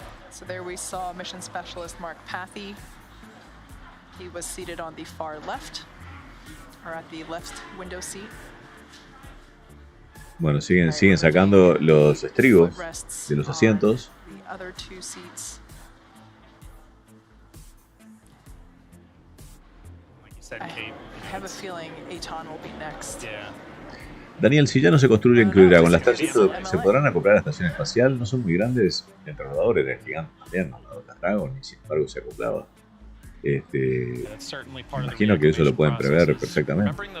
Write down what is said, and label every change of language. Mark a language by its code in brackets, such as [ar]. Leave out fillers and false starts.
[en] So there we saw mission specialist Mark Pathy. He was seated on the far left, or at the left window seat. [es] Bueno, siguen sacando los estribos de los asientos. [en] The other two seats. I have a feeling Aton will be next. [es] Daniel, si ya no se construyen Crew Dragon, ¿las Starship se podrán acoplar a la estación espacial? No son muy grandes. El transbordador era gigante también, ¿no? La Dragon, y sin embargo se acoplaba. Imagino que eso lo pueden prever perfectamente.